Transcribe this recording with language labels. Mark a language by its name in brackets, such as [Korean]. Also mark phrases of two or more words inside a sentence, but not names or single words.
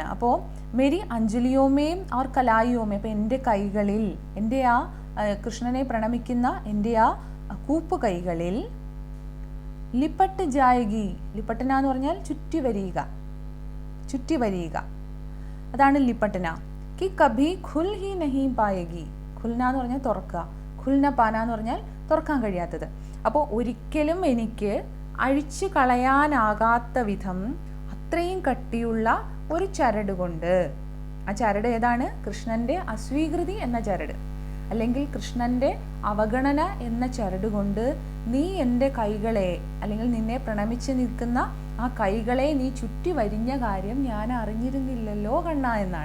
[Malayalam] അപ്പോൾ [Hindi] मेरी अंजलियों में और कलाइयों में, [Malayalam] അപ്പോൾ എൻ്റെ കൈകളിൽ, എൻ്റെ ആ കൃഷ്ണനെ പ്രണമിക്കുന്ന എൻ്റെ ആ കൂപ്പുകൈകളിൽ [Hindi] लिपट जाएगी, [Malayalam] ലിപ്പട്ടന എന്ന് പറഞ്ഞാൽ ചുറ്റി വരിക, അതാണ് ലിപ്പട്ടന. [Hindi] कि कभी खुल ही नहीं पाएगी, खुलना [Malayalam] എന്ന് പറഞ്ഞാൽ തുറക്കുക, [Hindi] खुलना पाना [Malayalam] എന്ന് പറഞ്ഞാൽ തുറക്കാൻ കഴിയാത്തത്. അപ്പോൾ ഒരിക്കലും എനിക്ക് അഴിച്ചു കളയാനാകാത്ത വിധം അത്രയും കട്ടിയുള്ള ഒരു ചരട് കൊണ്ട്, ആ ചരട് ഏതാണ്? കൃഷ്ണന്റെ അസ്വീകൃതി എന്ന ചരട്, അല്ലെങ്കിൽ കൃഷ്ണന്റെ അവഗണന എന്ന ചരട് കൊണ്ട് നീ എൻ്റെ കൈകളെ, അല്ലെങ്കിൽ നിന്നെ പ്രണമിച്ച് നിൽക്കുന്ന ആ കൈകളെ നീ ചുറ്റി വരിഞ്ഞ കാര്യം ഞാൻ അറിഞ്ഞിരുന്നില്ലല്ലോ കണ്ണ എന്നാണ്.